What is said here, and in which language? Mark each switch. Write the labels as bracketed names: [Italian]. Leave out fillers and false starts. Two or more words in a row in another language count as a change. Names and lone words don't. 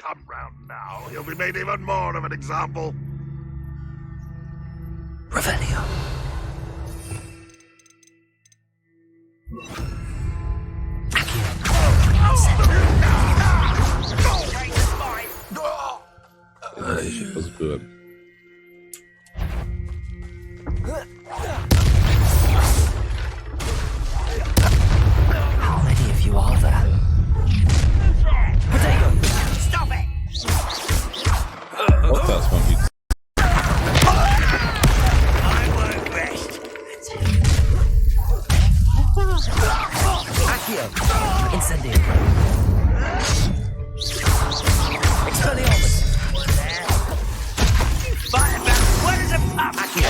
[Polish] Revelio. Ja się pozbyłem. [English] How many of you are there? [Polish] O, teraz mam X. Accio. Incendio. Expelliarmus. Accio.